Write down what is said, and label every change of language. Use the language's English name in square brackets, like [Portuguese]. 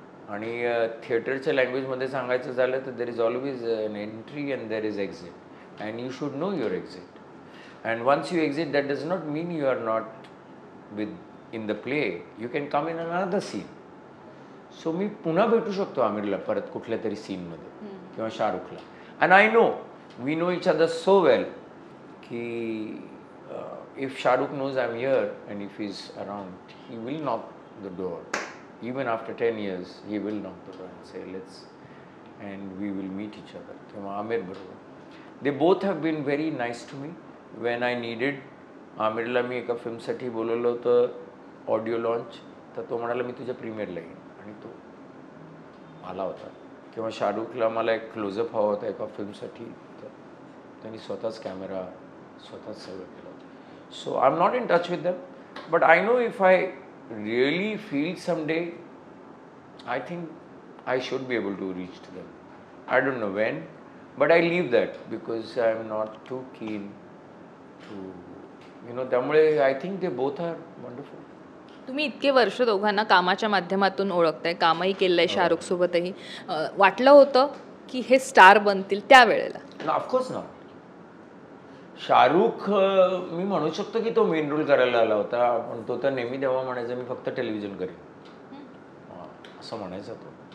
[Marathi] आणि थिएटरच्या लँग्वेजमध्ये सांगायचं झालं तर [English] There is always an entry and there is exit, and you should know your exit. And once you exit that does not mean you are not within the play. You can come in another scene. [Marathi] So मी पुन्हा भेटू शकतो आमिरला परत कुठल्या तरी सीनमध्ये किंवा शाहरुखला. [English] And I know we know each other so well की if Shahrukh knows I'm here and if he's around, he will knock the door. Even after 10 years, he will knock the door and say, and we will meet each other. [Marathi] तेव्हा आमिर बरोबर [English] They both have been very nice to me when I needed. [Marathi] आमिरला मी एका फिल्मसाठी बोलवलं होतं audio launch, तर तो म्हणाला मी तुझ्या प्रीमियरला येईन, आणि तो आला होता. किंवा शाहरुखला मला एक क्लोजअप हवा होता एका फिल्मसाठी, तर त्यांनी स्वतःच कॅमेरा स्वतःच सगळं केलं होतं. [English] So I am not in touch with them, but I know if I really feel someday I think I should be able to reach to them. I don't know when, but I leave that because I'm not too keen to, त्यामुळे I think they both are wonderful. [Marathi] तुम्ही इतके वर्ष दोघांना कामाच्या माध्यमातून ओळखताय, कामही केलंय शाहरुख सोबतही. वाटलं होतं की हे स्टार बनतील त्यावेळेला? [English] Of course not. [Marathi] शाहरुख मी म्हणू शकतो की तो मेन रोल करायला आला होता, पण तो तर नेहमी तेव्हा म्हणायचा मी फक्त टेलिव्हिजन करेन, असं म्हणायचा तो.